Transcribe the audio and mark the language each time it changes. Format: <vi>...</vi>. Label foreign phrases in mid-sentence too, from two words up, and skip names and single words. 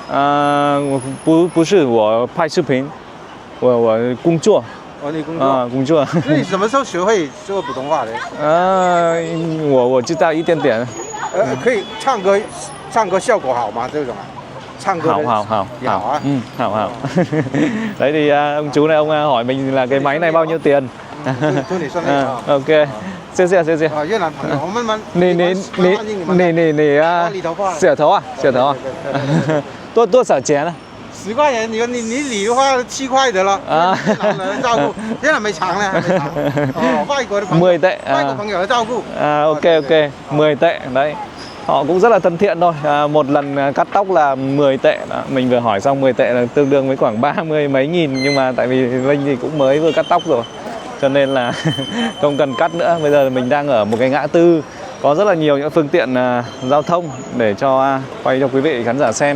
<zh>我不是，我拍视频，我工作。哦，你工作？工作。那你什么时候学会说普通话的？我知道一点点。可以唱歌效果好吗？这种啊，唱歌好啊。</zh> <vi>好。Đấy thì ông chú này ông hỏi mình là cái máy này bao nhiêu tiền?</vi> <zh>OK. 谢谢。越南朋友，我们你理头发。洗头啊？多少钱呢？10块钱，你理的话7块得了啊！越南人照顾，越南没长呢，还没长。哦，外国的朋友</zh> <vi>，10 tệ.</vi> <zh>外國朋友的照顧.</zh> <vi>OK, 10 tệ. Đấy, họ cũng rất là thân thiện thôi. Một lần cắt tóc là 10 tệ. Đó. Mình vừa hỏi xong 10 tệ là tương đương với khoảng 30 mấy nghìn. Nhưng mà tại vì Linh thì cũng mới vừa cắt tóc rồi, cho nên là không cần cắt nữa. Bây giờ mình đang ở một cái ngã tư có rất là nhiều những phương tiện giao thông để cho quay cho quý vị khán giả xem.</vi>